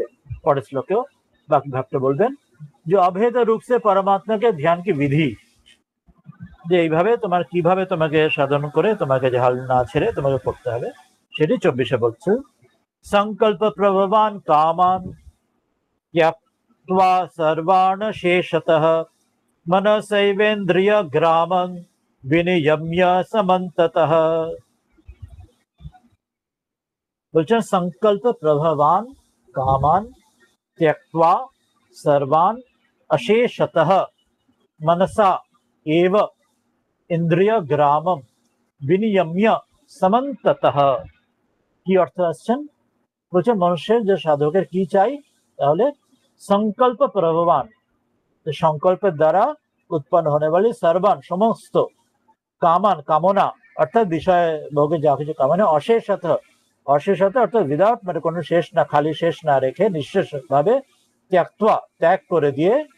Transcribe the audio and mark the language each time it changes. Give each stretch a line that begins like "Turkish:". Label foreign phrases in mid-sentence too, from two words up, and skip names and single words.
Bangla: পরের শ্লোকেও বাকি ভাবটা বলবেন, যে অভেদ রূপ সে পরমাত্মাকে ধ্যান কি বিধি, যে এইভাবে তোমার কিভাবে তোমাকে সাধন করে তোমাকে যে হাল না ছেড়ে তোমাকে করতে হবে, সেটি 24 বলছে।
Sanskrit: সংকল্প প্রভবান কামান त्यक्त्वा सर्वान् शेषतः मनसैवेन्द्रिय ग्रामं विनियम्य समन्ततः। বলছেন সংকল্প প্রভবান কামান त्यक्त्वा सर्वान् अशेषतः मनसा एव इंद्रिय ग्रामं विनियम्य समन्ततः।
Bangla: কি অর্থ আসছেন? বলছেন মানুষের যে সাধকের কি চাই, তাহলে
Sanskrit: সংকল্প প্রভবান,
Bangla: সংকল্পের দ্বারা উৎপন্ন
Hindi: होने वाली
Bangla: सर्वान সমস্ত, কামান কামনা অর্থাৎ বিষয় ভোগে যা কিছু কামনা, অশেষত, অশেষত অর্থাৎ উইদাউট, মানে কোনো শেষ না, খালি শেষ না রেখে নিঃশেষ ভাবে, ত্যাক্ত্বা ত্যাগ করে দিয়ে,